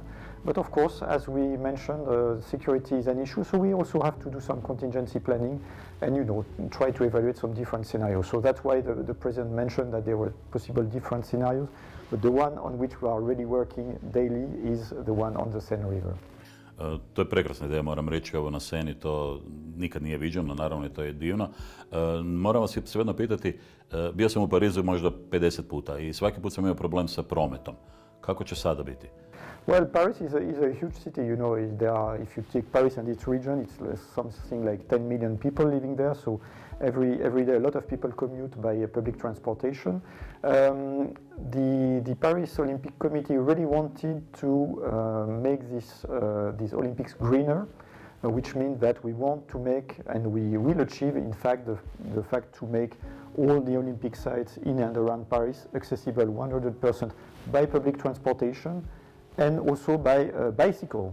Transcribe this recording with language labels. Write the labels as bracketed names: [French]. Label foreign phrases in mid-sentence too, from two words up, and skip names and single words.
[English] But of course, as we mentioned, security is an issue, so we also have to do some contingency planning and, you know, try to evaluate some different scenarios. So that's why the President mentioned that there were possible different scenarios, but the one on which we are really working daily is the one on the Seine River. [Croatian] To je prekrasna ideja, moram reći, ovo na Seni, to nikad nije viđeno, naravno i to je divno. Moram vas svejedno pitati, bio sam u Parizu možda 50 puta i svaki put sam imao problem sa prometom. Kako će sada biti? [English] Well, Paris is a huge city, you know. If you take Paris and its region, it's something like 10 million people living there, so every day a lot of people commute by public transportation. The Paris Olympic Committee really wanted to make these Olympics greener, which means that we want to make, and we will achieve, in fact, the fact to make all the Olympic sites in and around Paris accessible 100% by public transportation and also by bicycle.